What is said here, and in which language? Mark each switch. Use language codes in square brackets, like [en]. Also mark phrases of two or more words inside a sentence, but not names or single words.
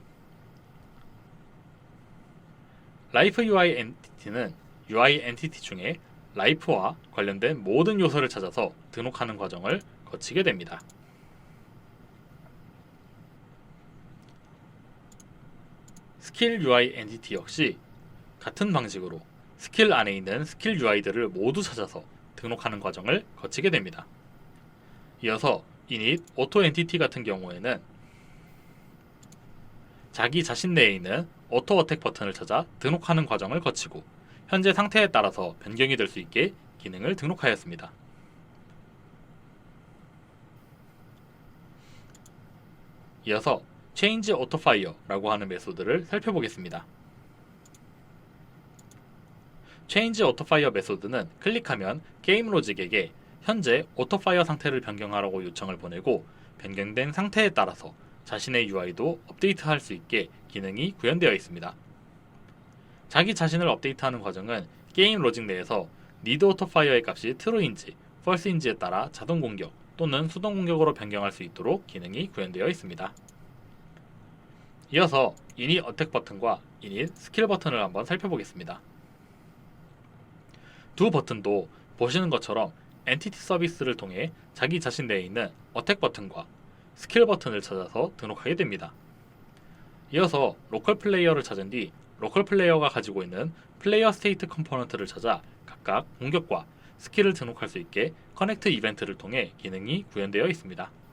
[en] Life UI [ko] 엔티티는 UI 엔티티 중에 라이프와 관련된 모든 요소를 찾아서 등록하는 과정을 거치게 됩니다. 스킬 UI 엔티티 역시 같은 방식으로 스킬 안에 있는 스킬 UI들을 모두 찾아서 등록하는 과정을 거치게 됩니다. 이어서 [en] init auto entity [ko] 같은 경우에는 자기 자신 내에 있는 [en] auto attack [ko] 버튼을 찾아 등록하는 과정을 거치고 현재 상태에 따라서 변경이 될 수 있게 기능을 등록하였습니다. 이어서 [en] change auto fire [ko] 라고 하는 메소드를 살펴보겠습니다. [en] change auto fire [ko] 메소드는 클릭하면 게임 로직에게 현재 [en] auto fire [ko] 상태를 변경하라고 요청을 보내고 변경된 상태에 따라서 자신의 UI도 업데이트할 수 있게 기능이 구현되어 있습니다. 자기 자신을 업데이트하는 과정은 게임 로직 내에서 [en] need auto fire [ko] 의 값이 true인지 false인지에 따라 자동 공격 또는 수동 공격으로 변경할 수 있도록 기능이 구현되어 있습니다. 이어서 [en] init attack [ko] 버튼과 [en] init skill [ko] 버튼을 한번 살펴보겠습니다. 두 버튼도 보시는 것처럼 엔티티 서비스를 통해 자기 자신 내에 있는 어택 버튼과 스킬 버튼을 찾아서 등록하게 됩니다. 이어서 로컬 플레이어를 찾은 뒤 로컬 플레이어가 가지고 있는 플레이어 스테이트 컴포넌트를 찾아 각각 공격과 스킬을 등록할 수 있게 커넥트 이벤트를 통해 기능이 구현되어 있습니다.